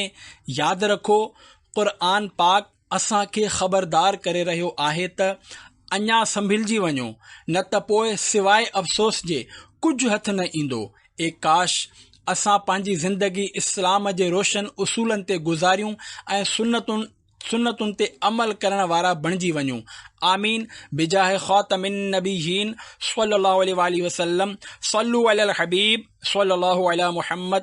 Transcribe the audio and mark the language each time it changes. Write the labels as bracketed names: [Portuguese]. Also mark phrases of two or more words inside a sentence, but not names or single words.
[Sindhi] यादि रखो, क़ुरान पाक असांखे ख़बरदार करे रहियो आहे त अञा संभिलजी वञो, न त पोइ सवाइ अफ़सोस जे कुझु हथ न ईंदो। ए काश असां पंहिंजी ज़िंदगी इस्लाम जे रोशन उसूलनि ते गुज़ारियूं ऐं सुन्नतुनि ते अमल करण वारा बणिजी वञूं। [Arabic] آمين بجاه خاتم النبيين صلى الله عليه وسلم. صلوا على الحبيب صلى الله على محمد.